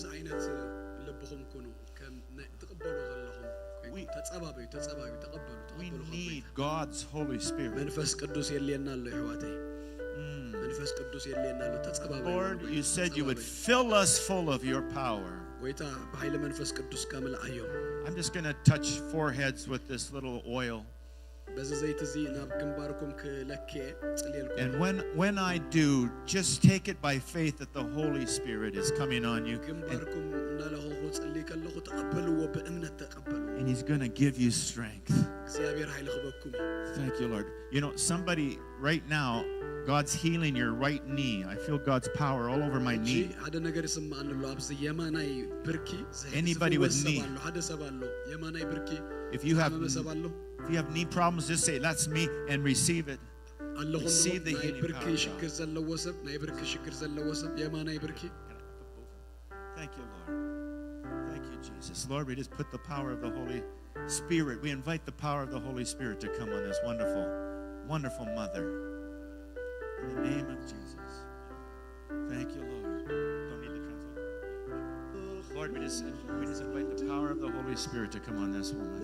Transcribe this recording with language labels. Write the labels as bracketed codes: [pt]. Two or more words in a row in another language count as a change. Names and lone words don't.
[en] We need God's Holy Spirit. Lord, you said you would fill us full of your power. [ti] ጎይታ በኃይለ መንፈስ ቅዱስ ከመልአዮም [en] I'm just going to touch foreheads with this little oil. [am] በዚህ ዘይት [ti] እዚ ናብ ግንባርኩም ክለኬ ጽልየልኩም [en] And when I do, just take it by faith that the Holy Spirit is coming on you. [ti] ግንባርኩም እናለሆ ጽልይ ከለኹ ተቀበልዎ በእምነት ተቀበሉ [en] And he's going to give you strength. [ti] እግዚአብሔር ኃይል ክበኩም [en] Thank you, Lord. You know, somebody right now, God's healing your right knee. I feel God's power all over my knee. [ti] አደ ነገር ይስማዓንሎ አብዚ የማናይ ብርኪ [en] Anybody with knee. [ti] አደ ሰባሎ የማናይ ብርኪ [en] If you have [ti] ሰባሎ [en] If you have knee problems, just say, that's me, and receive it. Receive the healing [ti] ብርኪ [en] power of [ti] ሽግር [en] God. [ti] ዘለዎ ሰብ ናይ ብርኪ ሽግር ዘለዎ ሰብ የማናይ ብርኪ [en] Thank you, Lord. Thank you, Jesus. Lord, we just put the power of the Holy Spirit. We invite the power of the Holy Spirit to come on this wonderful, wonderful mother. In the name of Jesus. Thank you, Lord. Don't need the translation. Lord, we just invite the power of the Holy Spirit to come on this woman.